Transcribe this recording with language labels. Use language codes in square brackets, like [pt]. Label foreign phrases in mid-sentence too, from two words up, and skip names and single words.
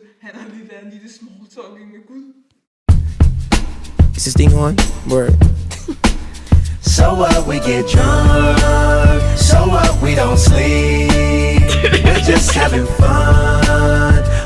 [da] Han har lige lavet en lille [en] small talking [da] med Gud. [en] Is this thing on? Word. So what, we get drunk. So what, we don't sleep. We're just having fun.